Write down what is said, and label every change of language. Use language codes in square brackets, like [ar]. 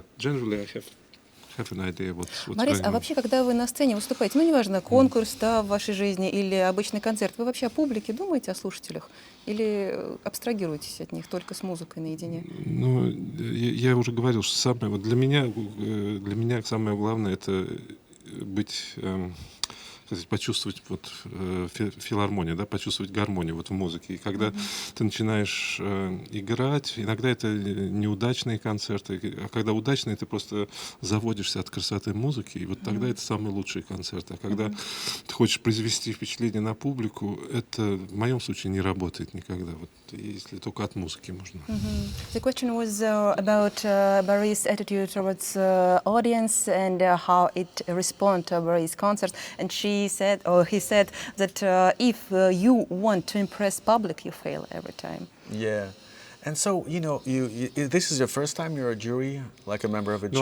[en] But generally, I have an idea what's [ru] Борис, [en] going [ru] а [en] on. [ru] вообще, когда вы на сцене выступаете, неважно, конкурс, да, в вашей жизни или обычный концерт, вы вообще о публике думаете, о слушателях? Или абстрагируетесь от них только с музыкой наедине? Ну, я уже говорил, что для меня самое главное это быть, почувствовать филармонию, да, почувствовать гармонию в музыке. И когда ты начинаешь играть, иногда это неудачные концерты, а когда удачные, ты просто заводишься от красоты музыки, и вот тогда это самые лучшие концерты. А когда ты хочешь произвести впечатление на публику, это в моем случае не работает никогда. Вот если только от музыки можно. [en] The question was about Boris' attitude towards audience and how it responds to Boris' concerts. And he said that if you want to impress public, you fail every time. Yeah. And so, this is your first time you're a jury, like a member of a jury?